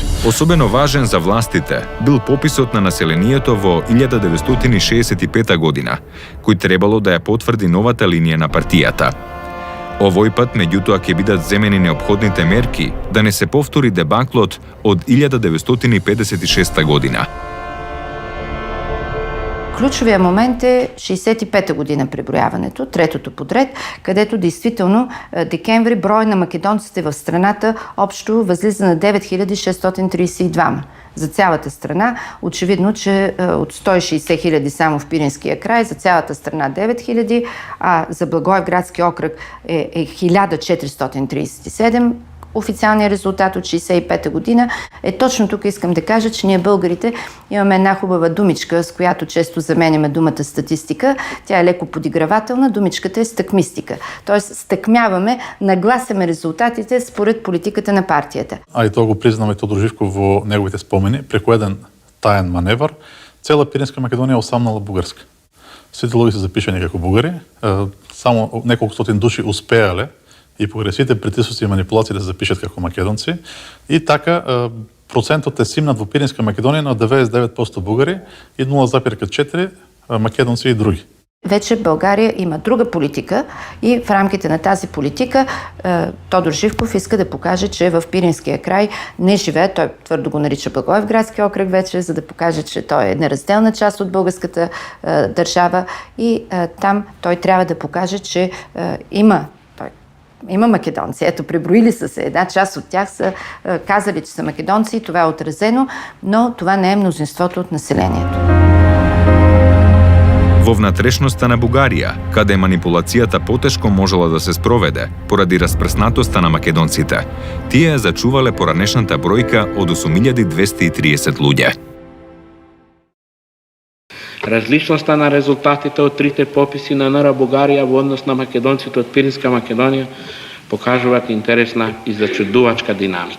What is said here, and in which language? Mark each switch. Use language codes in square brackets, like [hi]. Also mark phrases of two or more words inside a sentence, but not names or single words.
[mk] Особено важен за властите бил пописот на населението во 1965 година, кој требало да ја потврди новата линија на партијата. Овој пат, меѓутоа, ќе бидат земени неопходните мерки да не се повтори дебаклот од 1956 година. [bg] Ключовия момент е 65-та година преброяването, третото подред, където действително декември брой на македонците в страната общо възлиза на 9632. За цялата страна, очевидно, че от 160 хиляди само в Пиринския край, за цялата страна 9000, а за Благоевградски окръг е 1437. Официалният резултат от 65-та година е точно тук. Искам да кажа, че ние българите имаме една хубава думичка, с която често заменяме думата статистика. Тя е леко подигравателна. Думичката е стъкмистика. Тоест стъкмяваме, нагласяме резултатите според политиката на партията. [mk] А и тоа го признаме Тодор Живков во неговите спомени. Преку еден таен маневр, цела Пиринска Македонија осамнала бугарска. Сите луѓе се запишани како бугари, само неколку стотин души успеале и покрај сите притисоци и манипулации да се запишат како македонци. И така, процентот е симнат во Пиринска Македонија на 99% бугари и 0,4% македонци и други. [bg] Вече България има друга политика и в рамките на тази политика Тодор Живков иска да покаже, че в Пиринския край не живее, той твърдо го нарича Благоевградски окръг вече, за да покаже, че той е неразделна част от българската държава и там той трябва да покаже, че има македонци. Ето, преброили са се. Една част от тях са казали, че са македонци и това е отразено, но това не е мнозинството от населението. [mk] Во внатрешноста на Бугарија, каде манипулацијата потешко можела да се спроведе поради распрснатоста на македонците, тие ја зачувале поранешната бројка од 8230 луѓе. Различноста на резултатите од трите пописи на НР Бугарија во однос на македонците од Пиринска Македонија покажуваат интересна и зачудувачка динамика.